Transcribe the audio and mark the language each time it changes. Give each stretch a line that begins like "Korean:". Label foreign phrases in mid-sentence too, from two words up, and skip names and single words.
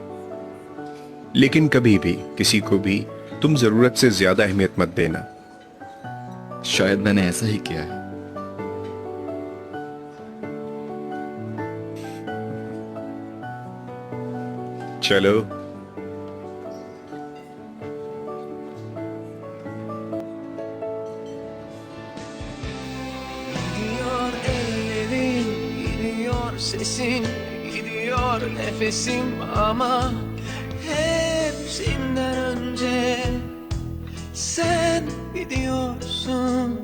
Hindi: लेकिन कभी भी किसी को भी तुम जरूरत से ज्यादा अहमियत मत देना। शायद मैंने ऐसा ही किया है। चलो
Turkish: Gidiyor ellerin, gidiyor sesin, gidiyor nefesim ama hepsinden önce sen gidiyorsun.